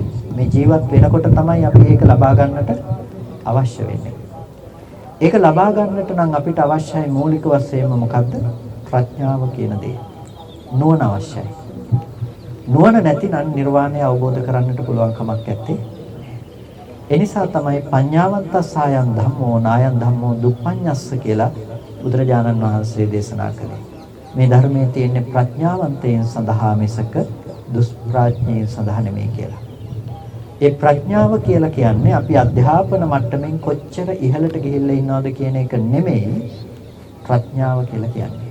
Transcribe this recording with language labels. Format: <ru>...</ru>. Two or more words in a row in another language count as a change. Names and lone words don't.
<si>මේ ජීවත් වෙනකොට තමයි අපි ඒක ලබා ගන්නට අවශ්‍ය වෙන්නේ. ඒක ලබා ගන්නට නම් අපිට අවශ්‍යයි මූලික වශයෙන්ම මොකද්ද? ප්‍රඥාව කියන දේ. නුවණ අවශ්‍යයි. නුවණ නැතිනම් නිර්වාණය අවබෝධ කරගන්නට පුළුවන් කමක් නැත්තේ. ඒ නිසා තමයි</si> <pi>පඤ්ඤාවන්තස්සායන් ධම්මෝ නායන් ධම්මෝ දුප්පඤ්ඤස්ස</pi> <si>කියලා බුදුරජාණන් වහන්සේ දේශනා කළේ. මේ ධර්මයේ තියෙන ප්‍රඥාවන්තයන් සඳහා මිසක දුෂ්ප්‍රඥයන් සඳහා නෙමෙයි කියලා. ඒ ප්‍රඥාව කියලා කියන්නේ අපි අධ්‍යාපන මට්ටමින් කොච්චර ඉහළට ගිහිල්ලා ඉන්නවද කියන එක නෙමෙයි ප්‍රඥාව කියලා කියන්නේ.</si>